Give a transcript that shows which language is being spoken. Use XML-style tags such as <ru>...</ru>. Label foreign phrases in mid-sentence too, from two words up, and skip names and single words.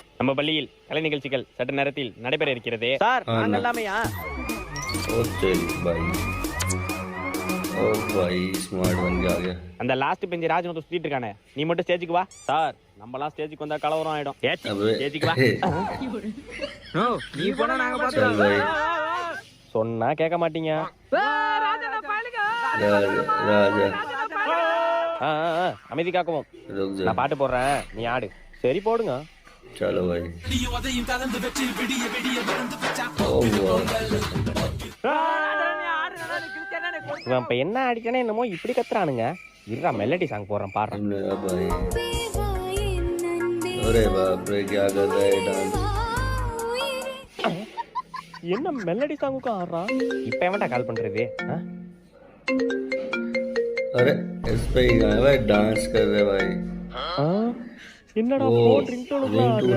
<ta>நம்ம பள்ளியில் கலை நிகழ்ச்சிகள் சற்று நேரத்தில் நடைபெற இருக்கிறது சார். நாங்க எல்லாமேயா?</ta> <hi>ओ तेरी भाई, ओ भाई स्मार्ट बन के आ गया।</hi> <ta>அந்த</ta> <en>last bench</en> <ta>ராஜ் வந்து சுத்திட்டு இருக்கானே, நீ மட்டும் ஸ்டேஜுக்கு வா சார். நம்மலாம் ஸ்டேஜுக்கு வந்தா கலவரம் ஆயிடும்.</ta> <hi>अबे</hi> <ta>ஸ்டேஜுக்கு வா. நோ நீ போனா நாங்க</ta> <hi>चल</hi> <ta>பாத்துறோம்.</ta> <hi>भाई,</hi> <ta>சொன்னா கேட்க மாட்டீங்க. राजा அமைதி காக்கவும்.</ta> <hi>रुक जा।</hi> <ta>நான் பாட்டு போடுறேன், நீ ஆடு. சரி போடுங்க.</ta> <hi>चलो भाई। ओ</hi> <ta>இவன் இப்ப என்ன அடிச்சானே என்னமோ இப்படி கத்துறானுங்க. இருடா</ta> <en>melody song</en> <ta>போடுறேன் பாடுறேன்.</ta> <hi>मेरा भाई, अरे बाप रे क्या कर रहा है डांस।</hi> <ta>என்ன மெலடி சாங்குக்கும் ஆடுறான். இப்ப எவன்டா கால் பண்றது?</ta> <hi>अरे इस पे ही गाना भाई, डांस कर रहे भाई।</hi> <ta>என்னடா ओ</ta> <en>phone ringtone</en>